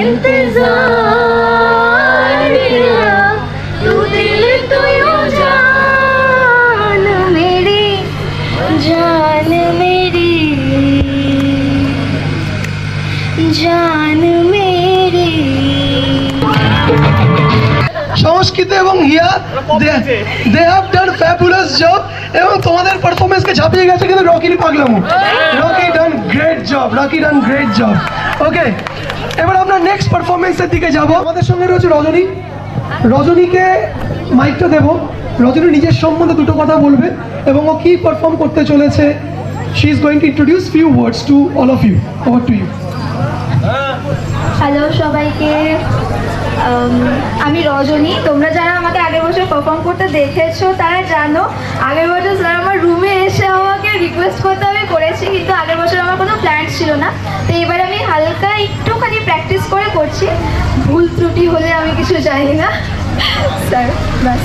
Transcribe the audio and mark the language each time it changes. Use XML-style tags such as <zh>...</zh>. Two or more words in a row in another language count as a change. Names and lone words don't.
<hi>इंतजार मेरा, तू दिल तो यूं जान मेरी, जान मेरी, जान मेरी।</hi> <bn>সংস্কৃত এবং হিয়া</bn> <en>they have done fabulous job,</en> <bn>এবং তোমাদের পারফরমেন্সকে ঝাঁপিয়ে গেছে কিন্তু রকির পাগলামো।</bn> <en>Rocky done great job, Rocky done great job.</en> <bn>ওকে, এবার আমরা নেক্সট পারফরমেন্সের দিকে যাব। আমাদের সঙ্গে রয়েছে রজনী। রজনীকে মাইকটা দেব। রজনী নিজের সম্বন্ধে দুটো কথা বলবে এবং ও কি পারফর্ম করতে চলেছে।</bn> <en>She is going to introduce few words to all of you. Over to you.</en> <bn>হ্যালো সবাইকে, আমি রজনী। তোমরা যারা আমাকে আগের বছর পারফর্ম করতে দেখেছো তারা জানো আগের বছর স্যার আমার রুমে এসে আমাকে রিকোয়েস্ট করতে আমি করেছি, কিন্তু আগের বছর আমার কোনো প্ল্যান ছিল না। তো এবার আমি হালকা একটুখানি প্র্যাকটিস করে করছি, ভুল ত্রুটি হলে আমি কিছু জানি না স্যার, ব্যাস।</bn>